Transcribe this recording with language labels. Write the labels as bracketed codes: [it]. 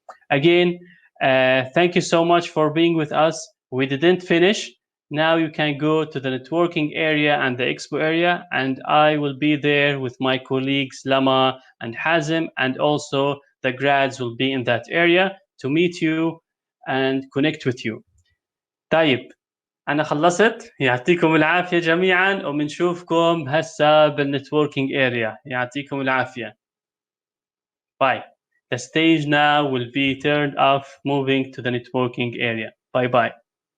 [en] Again, thank you so much for being with us. We didn't finish. Now you can go to the networking area and the expo area, and I will be there with my colleagues Lama and Hazem, and also the grads will be in that area to meet you and connect with you. [ar] طيب، أنا خلصت. يعطيكم العافية جميعا، وبنشوفكم هسا بالنتوركينج area. يعطيكم العافية. Bye. [en] The stage now will be turned off, moving to the networking area. Bye bye.